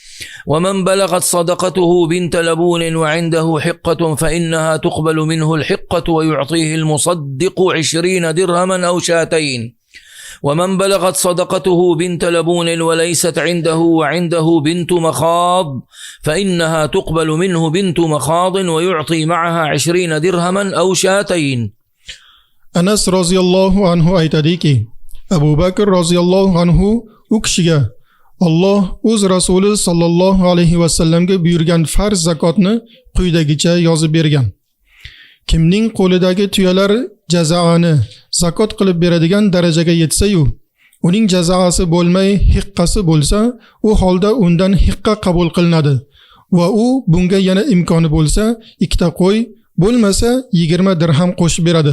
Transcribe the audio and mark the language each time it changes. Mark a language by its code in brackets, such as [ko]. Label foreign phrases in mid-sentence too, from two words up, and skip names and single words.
[ar] ومن بلغت صدقته بنت لبون وعنده حقة فإنها تقبل منه الحقة ويعطيه المصدق 20 درهما أو شاتين. ومن بلغت صدقته بنت لبون وليست عنده وعنده بنت مخاض فإنها تقبل منه بنت مخاض ويعطي معها 20 درهما أو شاتين. [uz] Anas [ar] رضي الله عنه [uz] aytadiki, Abu Bakr [ar] رضي الله عنه [uz] u kishiga Alloh o'z rasuli [ar] صلى الله عليه وسلم [uz] buyurgan farz zakotni quyidagicha yozib bergan. Kimning qo'lidagi tuyalar jazoani zakot qilib beradigan darajaga yetsa-yu, uning jazoasi bo'lmay hiqqasi bo'lsa, u holda undan hiqqa qabul qilinadi va u bunga yana imkoni bo'lsa, 2 qo'y, bo'lmasa 20 dirham qo'shib beradi.